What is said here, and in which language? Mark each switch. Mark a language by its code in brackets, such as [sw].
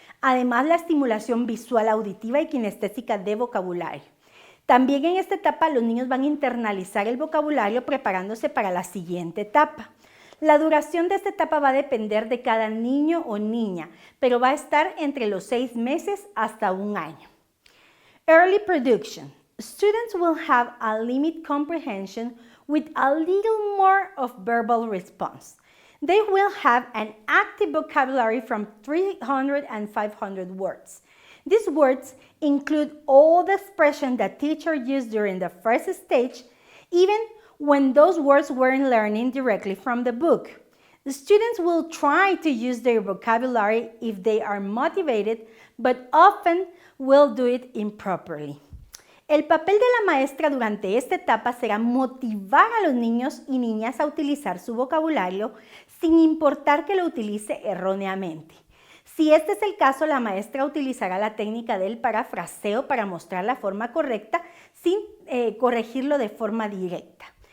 [es] Además, la estimulación visual, auditiva y kinestésica de vocabulario. También en esta etapa los niños van a internalizar el vocabulario preparándose para la siguiente etapa. La duración de esta etapa va a depender de cada niño o niña, pero va a estar entre los 6 meses hasta 1 año. [en] Early production. Students will have a limited comprehension with a little more of verbal response. They will have an active vocabulary from 300 and 500 words. These words include all the expressions that teacher used during the first stage, even when those words weren't learning directly from the book. The students will try to use their vocabulary if they are motivated, but often will do it improperly. [es] El papel de la maestra durante esta etapa será motivar a los niños y niñas a utilizar su vocabulario sin importar que lo utilice erróneamente. Si este es el caso, la maestra utilizará la técnica del parafraseo para mostrar la forma correcta sin corregirlo de forma directa.